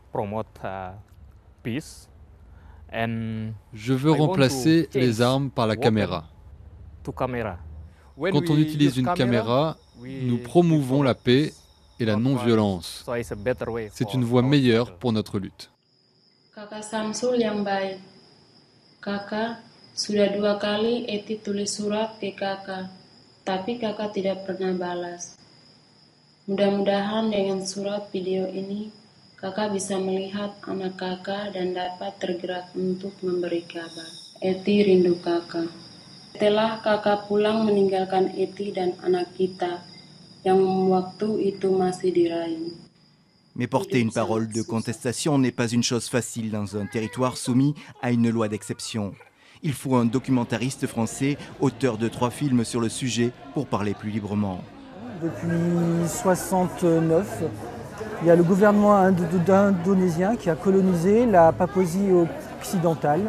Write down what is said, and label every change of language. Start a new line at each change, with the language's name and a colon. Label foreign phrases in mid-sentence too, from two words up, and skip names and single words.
French: Je veux remplacer les armes par la caméra. Quand on utilise une caméra, nous promouvons la paix et la non-violence. C'est une voie meilleure pour notre lutte.
Indonesian: Kakak Samsul yang baik. Kakak, sudah 2 kali Eti tulis surat ke kakak, tapi kakak tidak pernah balas. Mudah-mudahan dengan surat video ini, kakak bisa melihat anak kakak dan dapat tergerak untuk memberi kabar. Eti rindu kakak. Setelah kakak pulang meninggalkan Eti dan anak kita, yang waktu itu masih dirayu.
French: Mais porter une parole de contestation n'est pas une chose facile dans un territoire soumis à une loi d'exception. Il faut un documentariste français, auteur de 3 films sur le sujet, pour parler plus librement. Depuis 1969, il y a le gouvernement indonésien qui a colonisé la Papouasie occidentale.